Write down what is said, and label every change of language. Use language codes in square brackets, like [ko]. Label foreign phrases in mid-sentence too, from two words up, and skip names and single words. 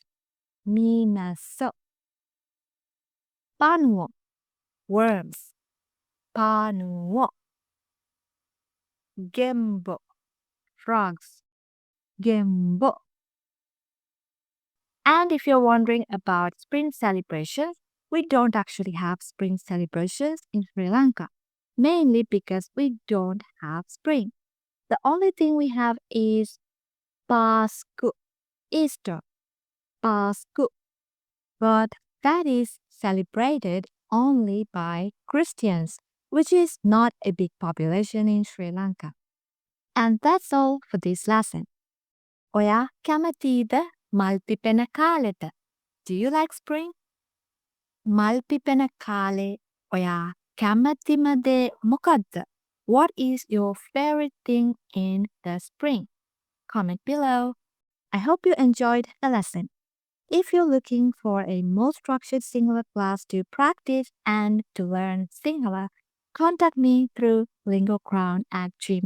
[si] මීමැස්සෝ. පණුවෝ, worms. පණුවෝ. ගෙම්බෝ, frogs. ගෙම්බෝ. [en] And if you're wondering about spring celebrations, we don't actually have spring celebrations in Sri Lanka, mainly because we don't have spring. The only thing we have is Pasku, Easter, Pasku, but that is celebrated only by Christians, which is not a big population in Sri Lanka. And that's all for this lesson. [si] ඔයා කැමතිද මල් පිපෙන කාලෙට. [en] Do you like spring? [si] මල් පිපෙන කාලෙ ඔයා කැමතිම දේ මොකද්ද. [en] What is your favorite thing in the spring? Comment below. I hope you enjoyed the lesson. If you're looking for a more structured Sinhala class to practice and to learn Sinhala, contact me through lingocrown@gmail.com.